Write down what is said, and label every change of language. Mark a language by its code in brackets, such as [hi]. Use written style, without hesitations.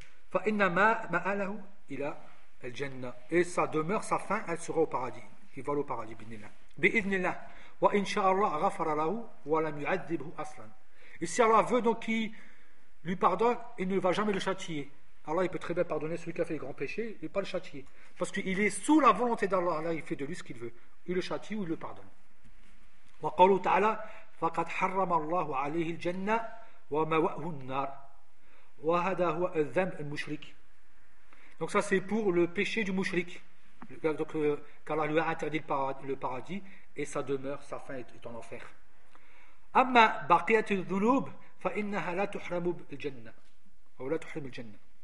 [ar] Fa inna ma ma'alahu ila al-janna. [fr] Et sa demeure, sa fin, elle sera au paradis. Il vole au paradis, bi'idhnillah. Bi'idhnillah. [ar] Wa insha'Allah ghafara lahu wa lam yu'adhibhu aslan. [fr] Et si Allah veut donc qu'il lui pardonne, il ne va jamais le châtier. Allah, il peut très bien pardonner celui qui a fait les grands péchés et pas le châtier. Parce qu'il est sous la volonté d'Allah. Là, il fait de lui ce qu'il veut. Il le châtie ou il le pardonne. [ar] وقالوا تعالى فقد حرم الله عليه الجنة ومواه النار وهذا هو الذنب المشرك. [fr] Donc ça c'est pour le péché du mushrik. Donc qu'Allah lui a interdit le paradis et sa demeure, sa fin est en enfer. [ar] أما بقية الذنوب فإنها لا تحرم الجنة أو لا تحرم الجنة.